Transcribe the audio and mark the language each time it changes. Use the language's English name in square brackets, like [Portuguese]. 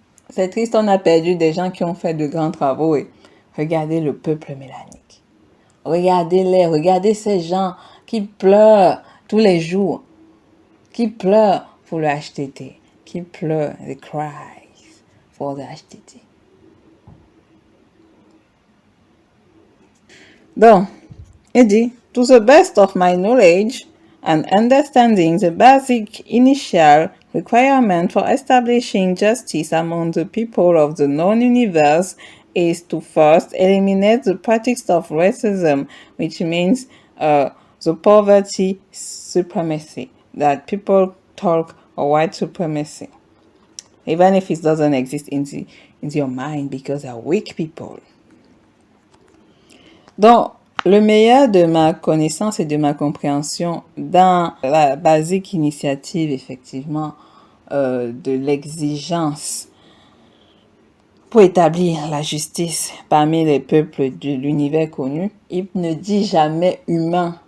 [French] C'est triste, on a perdu des gens qui ont fait de grands travaux. Et regardez le peuple mélanique. Regardez-les, regardez ces gens qui pleurent tous les jours, qui pleurent pour le HTT, qui pleurent, [English] they cry for the HTT. [French] Donc, il dit, [English] to the best of my knowledge and understanding, the basic initial requirement for establishing justice among the people of the known universe is to first eliminate the practice of racism, which means the poverty supremacy, that people talk of white supremacy, even if it doesn't exist in your mind because they're weak people. [French] Donc, le meilleur de ma connaissance et de ma compréhension dans la basique initiative, effectivement, de l'exigence pour établir la justice parmi les peuples de l'univers connu, il ne dit jamais humain.